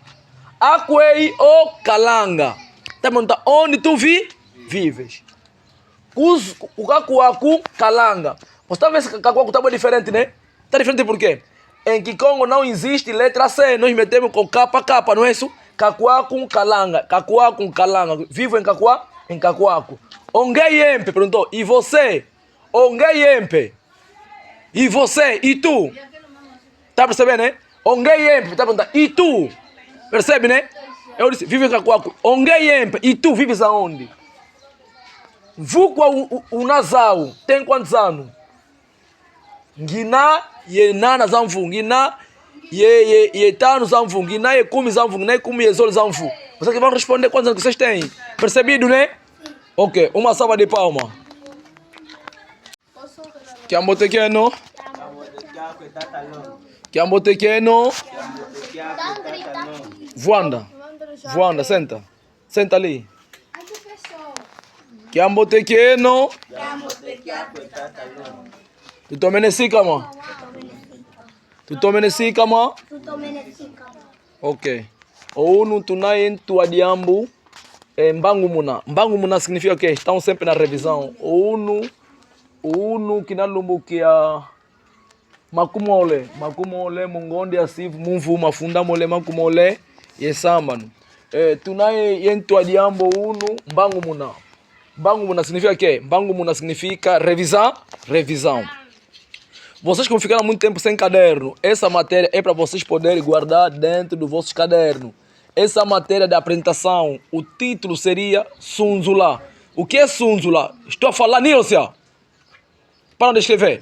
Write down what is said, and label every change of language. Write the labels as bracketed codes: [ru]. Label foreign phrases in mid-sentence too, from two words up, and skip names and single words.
[kg] Akwei o Kalanga. [pt] Tá perguntando onde tu vives. [kg] O Kakuaku Kalanga. [pt] Você tá vendo que Kakuaku tá bem diferente, né? Tá diferente por quê? Em Kikongo não existe letra C. Nós metemos com K, não é isso? [kg] Kakuaku Kalanga. Kakuaku Kalanga. [pt] Vivo em Kakuaku. Ongeyempe perguntou. E você? Ongeyempe. E você? E tu? Tá percebendo, né? Ongeyempe. Tá perguntando. E tu? Percebe, né? Eu disse, vive em Cacoaco. Ongeyempe. E tu vives aonde? [kg] Vukwa o Nazau. [pt] Tem quantos anos? [kg] Ngina ye nana zamfu. Ngina ye tano zamfu. Ngina ye kumi zamfu. Ngina ye kumi ye zolo zamfu. [pt] Vocês que vão responder quantos anos que vocês têm. Percebido, né? Ok. Uma salva de palma. [kg] Kiambotekeno. Kiambotekeno. [pt] Voanda, senta. Senta ali. [kg] Kiambotekeno. Tutomenesikama. Ok. Unu tunaye ntua diambo. Mbangu muna. Mbangu muna [pt] significa o quê? Estão sempre na revisão. [kg] Unu kinalumbukia makumole. Makumole mungonde asivu mumvu mafunda mole makumole yesambano. Tunaye yentua diambo unu mbangu muna. Mbangu muna [pt] significa o quê? [kg] Mbangu muna [pt] significa revisão. Vocês que vão ficar muito tempo sem caderno, essa matéria é para vocês poderem guardar dentro do vosso caderno. Essa matéria de apresentação, o título seria Sunzula. O que é Sunzula? Estou a falar, Nilcia. Parem de escrever.